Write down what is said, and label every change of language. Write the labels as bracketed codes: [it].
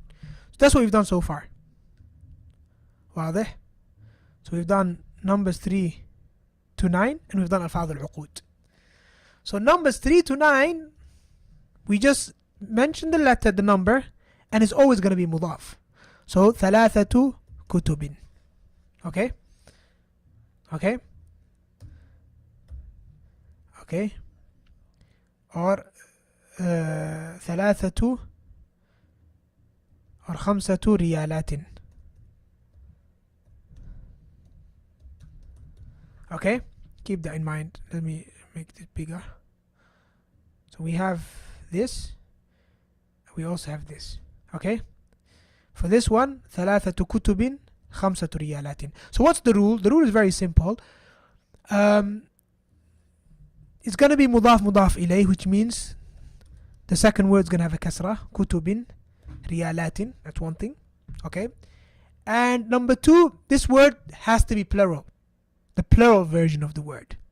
[en] So that's what we've done so far. [ar] واضح? [en] So we've done numbers 3 to 9 and we've done ألفاظ العقود. So numbers 3 to 9, we just mention the letter, the number, and it's always going to be مضاف. [ar] So ثلاثة كتب. [en] Okay? Okay? Okay? [ar] Or ثلاثة or خمسة ريالات. [en] Okay? Keep that in mind. Let me make it bigger. So we have this. We also have this. Okay? For this one, [ar] ثلاثة كتب خمسة ريالات. [en] So what's the rule? The rule is very simple. It's going to be مضاف مضاف إليه, which means the second word is going to have a كسرة. [ar] كتب ريالات. [en] That's one thing. Okay? And number two, this word has to be plural. The plural version of the word.